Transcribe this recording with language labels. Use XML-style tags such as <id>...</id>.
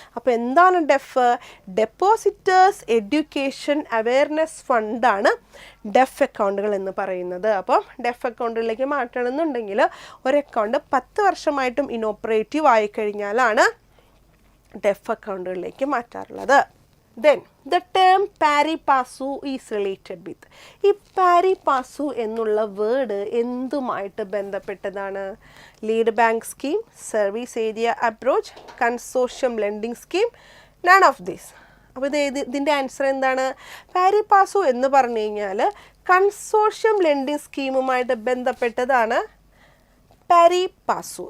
<ml>അപ്പോൾ എന്താണ് def? Depositors education awareness ഫണ്ടാണ് def അക്കൗണ്ടുകൾ എന്ന് പറയുന്നത്. അപ്പം ഡെഫ് അക്കൗണ്ടിലേക്ക് മാറ്റണമെന്നുണ്ടെങ്കിൽ ഒരു അക്കൗണ്ട് 10 വർഷമായിട്ടും inoperative ആയിക്കഴിഞ്ഞാലാണ് def അക്കൗണ്ടുകളിലേക്ക് മാറ്റാറുള്ളത്.</ml> <en>Then the term pari passu is related with.</en> <ml>ഈ പാരി പാസു എന്നുള്ള വേർഡ് എന്തുമായിട്ട് ബന്ധപ്പെട്ടതാണ്?</ml> <en>Lead bank scheme, service area approach, consortium lending scheme, none of these.</en> <ml>അപ്പോൾ ഇതിൻ്റെ ആൻസർ എന്താണ്? പാരി പാസു എന്ന് പറഞ്ഞു കഴിഞ്ഞാൽ കൺസോർഷ്യം ലെൻഡിങ് സ്കീമുമായിട്ട് ബന്ധപ്പെട്ടതാണ് പാരി പാസു.</ml>